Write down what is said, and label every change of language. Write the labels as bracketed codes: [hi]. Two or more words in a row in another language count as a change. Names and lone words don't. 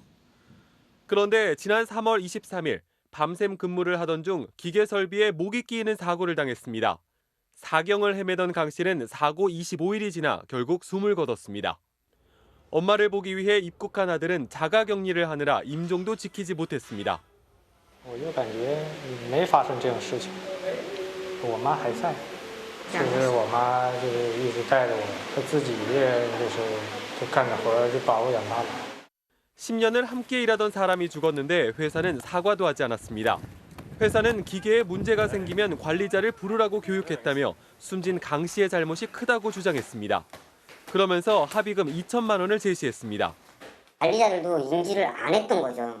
[ko] 그런데 지난 3월 23일 밤샘 근무를 하던 중 기계 설비에 목이 끼이는 사고를 당했습니다. 사경을 헤매던 강 씨는 사고 25일이 지나 결국 숨을 거뒀습니다. 엄마를 보기 위해 입국한 아들은 자가격리를 하느라 임종도 지키지 못했습니다. [zh] 我就感觉没发生这种事情，我妈还在，其实我妈就是一直带着我，她自己一个人就干着活就把我养大了。 [ko] 10년을 함께 일하던 사람이 죽었는데 회사는 사과도 하지 않았습니다. 회사는 기계에 문제가 생기면 관리자를 부르라고 교육했다며 숨진 강 씨의 잘못이 크다고 주장했습니다. 그러면서 합의금 2천만 원을 제시했습니다. 관리자들도 인지를 안 했던 거죠.